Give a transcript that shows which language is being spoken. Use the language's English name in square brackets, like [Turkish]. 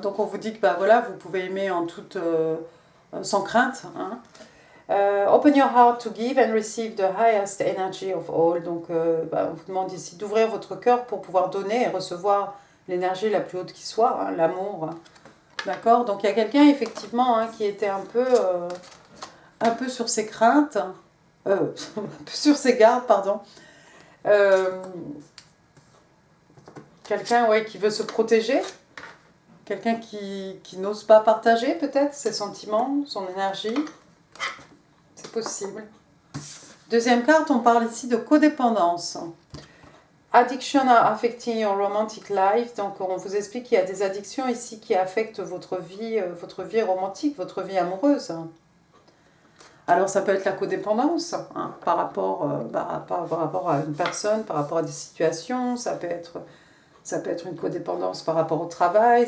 [French] Donc on vous dit que bah, voilà, vous pouvez aimer en toute, sans crainte. Hein. [English] Open your heart to give and receive the highest energy of all. [French] Donc, on vous demande ici d'ouvrir votre cœur pour pouvoir donner et recevoir l'énergie la plus haute qui soit, hein, l'amour. D'accord? Donc, il y a quelqu'un, effectivement, hein, qui était un peu sur ses craintes, un peu sur ses gardes, pardon. Quelqu'un ouais, qui veut se protéger. Quelqu'un qui n'ose pas partager, peut-être, ses sentiments, son énergie. possible. Deuxième carte, on parle ici de codépendance. [English] Addiction are affecting your romantic life. [French] Donc, on vous explique qu'il y a des addictions ici qui affectent votre vie romantique, votre vie amoureuse. Alors, ça peut être la codépendance hein, par rapport à une personne, par rapport à des situations. Ça peut être une codépendance par rapport au travail.